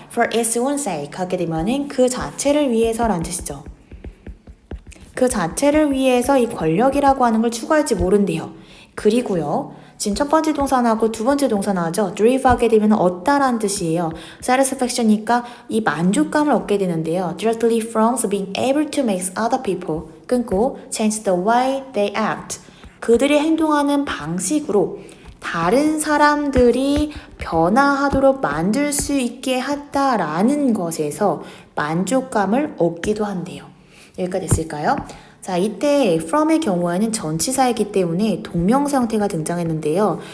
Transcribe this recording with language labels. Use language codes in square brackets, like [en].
[en] For its own sake [ko] 하게 되면은 그 자체를 위해서라는 뜻이죠. 그 자체를 위해서 이 권력이라고 하는 걸 추구할지 모른대요. 그리고요, 지금 첫 번째 동사 나오고 두 번째 동사 나오죠. drive 하게 되면 얻다라는 뜻이에요. satisfaction이니까 이 만족감을 얻게 되는데요. [en] directly from being able to make other people [ko] 끊고 [en] change the way they act. [ko] 그들이 행동하는 방식으로 다른 사람들이 변화하도록 만들 수 있게 했다라는 것에서 만족감을 얻기도 한대요. 여기까지 됐을까요? 자, 이때 from의 경우에는 전치사이기 때문에 동명사 형태가 등장했는데요.